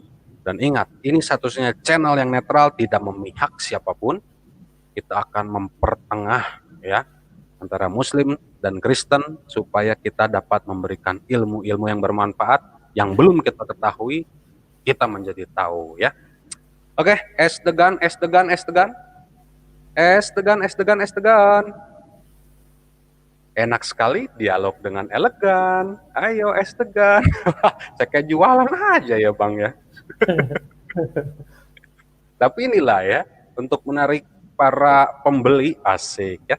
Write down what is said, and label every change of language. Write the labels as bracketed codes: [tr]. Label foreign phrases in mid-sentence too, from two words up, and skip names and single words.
[id] Dan ingat, ini satu-satunya channel yang netral, tidak memihak siapapun. Kita akan mempertengah ya antara Muslim dan Kristen supaya kita dapat memberikan ilmu-ilmu yang bermanfaat yang belum kita ketahui, kita menjadi tahu ya. Oke, es degan, es degan, es degan. Es degan, es degan, es degan. Enak sekali dialog dengan elegan. Ayo es degan. Saya kayak jualan aja ya Bang ya. Tapi inilah ya, untuk menarik para pembeli, asik ya.